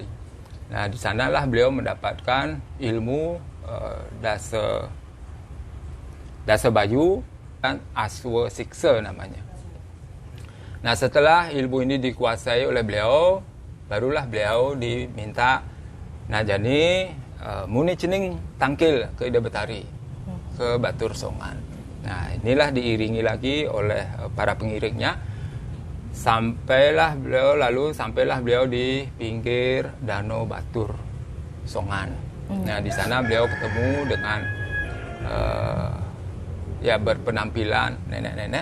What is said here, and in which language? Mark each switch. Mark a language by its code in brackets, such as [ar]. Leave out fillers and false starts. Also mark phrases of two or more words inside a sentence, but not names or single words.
[id] Nah, di sanalah beliau mendapatkan ilmu Dasa Bayu dan Aswa Siksa namanya. Nah, setelah ilmu ini dikuasai oleh beliau, barulah beliau diminta [ban] najani muni cening tangkil [id] ke Ide Betari, ke Batur Songan. Nah, inilah diiringi lagi oleh para pengiringnya. Sampailah beliau di pinggir Danau Batur Songan. Nah, di sana beliau ketemu dengan berpenampilan nenek-nenek.